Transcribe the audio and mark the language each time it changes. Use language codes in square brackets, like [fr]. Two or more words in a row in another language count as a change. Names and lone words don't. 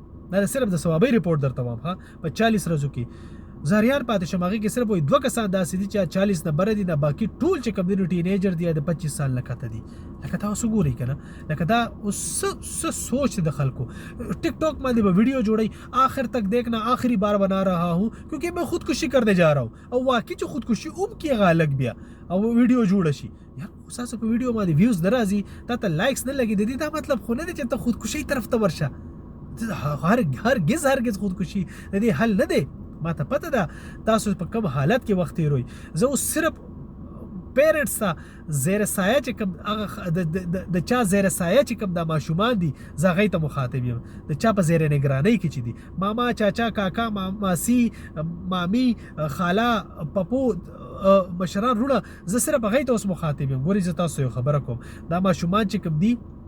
[ps] دا صرف د ثوابۍ رپورټ درته وایم. په 40 ورځو کې زاریان پاتې شم هغې کې صرف وایي 2 کسان داسې دي چې 40 نه بره دي نه باقي ټول چې کوم دي ټینیجر دي د 25 سال نه کته دي لکه تاسو ګورئ که نه لکه دا اوس څه سوچ د خلکو ټک ټاک باندې به ویډیو جوړی [ur] آخر تک دیکھنا آخری بار بنا رہا ہوں کیونکہ میں خودکشی کرنے جا رہا ہوں [ps] او واقعي چې خودکشي کیږي الګ بیا او ویډیو جوړ شي یار تاسو په ویډیو باندې ویوز درازي ته لایکس نه لګي د دې دا مطلب خو نه دی چې ته خودکشي طرف ته ورشه هرگز خودکشي د دې حل نه دی ما ته پته ده تاسو په کوم حالت کې وخت تیروئ زه اوس صرف پیرنټس ته زیر سایه چې کوم هغه د چا زیر سایه چې کوم دا ماشومان دي زه هغوی ته مخاطب یم د چا په زیر نګرانۍ کې چې دي ماما چاچا کاکا ماسی مامي خاله پپو مشران وروڼه زه صرف هغوی ته اوس مخاطب یم ګورئ زه تاسو یو خبره کوم دا ماشومان چې کوم دي